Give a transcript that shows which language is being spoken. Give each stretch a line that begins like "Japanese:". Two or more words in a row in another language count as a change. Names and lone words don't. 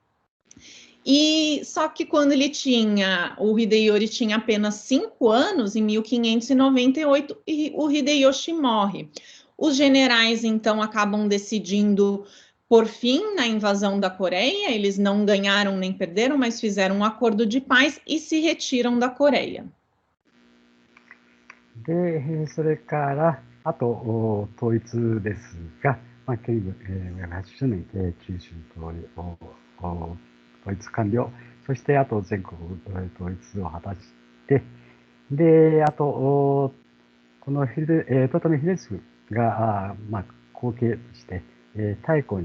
Portuguese: E só que quando o Hideyori tinha apenas 5 anos, em 1598, e o Hideyoshi morre. Os generais, então, acabam decidindo por fim na invasão da Coreia. Eles não ganharam nem perderam, mas fizeram um acordo de paz e se retiram da Coreia.
Japanese: で、それから、あと、統一ですが、建国、80年、九州統一完了、そしてあと全国統一を果たして、で、あと、この豊臣秀次が、後継として、太閤に